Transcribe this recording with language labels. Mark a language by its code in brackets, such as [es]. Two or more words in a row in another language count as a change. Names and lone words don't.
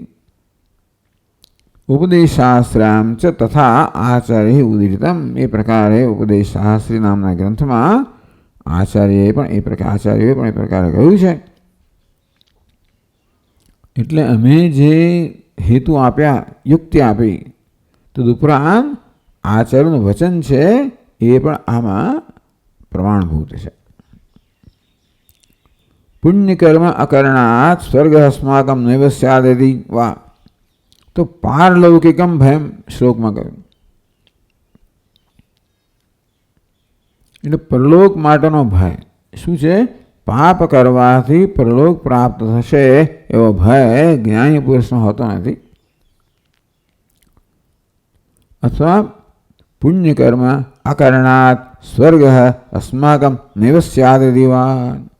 [sa] उपदेशशास्त्राम च तथा आचार्य उदीरितम, [gu] એ પ્રકારે ઉપદેશશાસ્ત્રી નામના ગ્રંથમાં આચાર્યએ પણ એ પ્રકારે કહ્યું છે. એટલે અમે જે હેતુ આપ્યા, યુક્તિ આપી, તદુપરાંત આચાર્યનું વચન છે એ પણ આમાં પ્રમાણભૂત છે. [sa] पुण्यकर्म अकरणात् स्वर्ग अस्माकं नैव स्यादिति वा. [gu] तो [sa] पारलौकिकम भयम [gu] શ્લોકમાં કહ્યું એટલે પરલોક માટેનો ભય શું છે? પાપ કરવાથી પરલોક પ્રાપ્ત થશે એવો ભય જ્ઞાની પુરુષનો હોતો નથી. [sa] अथवा पुण्यकर्म अकरणात स्वर्ग अस्माकम नैव स्यादिति वा.